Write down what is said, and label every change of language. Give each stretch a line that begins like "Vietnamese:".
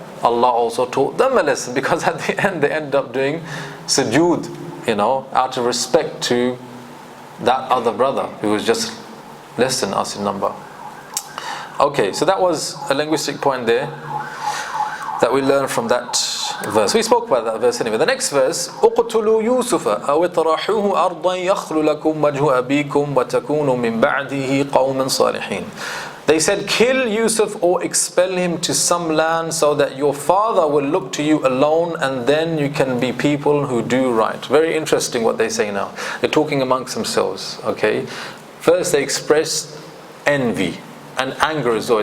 English: Allah also taught them a lesson, because at the end they end up doing sujood, out of respect to that other brother who was just less than us in number. Okay, so that was a linguistic point there that we learned from that verse. We spoke about that verse anyway. The next verse,
Arabic: اقتلوا يوسف أو اطرحوه أرضا يخل لكم وجه أبيكم وتكونوا من بعده قوما صالحين.
English: They said, kill Yusuf or expel him to some land so that your father will look to you alone, and then you can be people who do right. Very interesting what they say now. They're talking amongst themselves. Okay, first they express envy and anger as well.